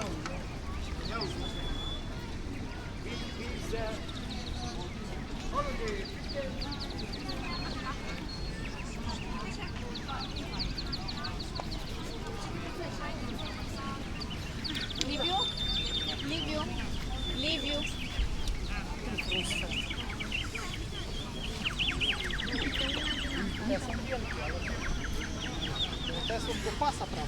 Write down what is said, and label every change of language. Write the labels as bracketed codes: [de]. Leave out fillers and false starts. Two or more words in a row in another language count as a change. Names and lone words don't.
[hu] Jó. Liviu? Liviu? Liviu? [pl] Te są do pasa prawie.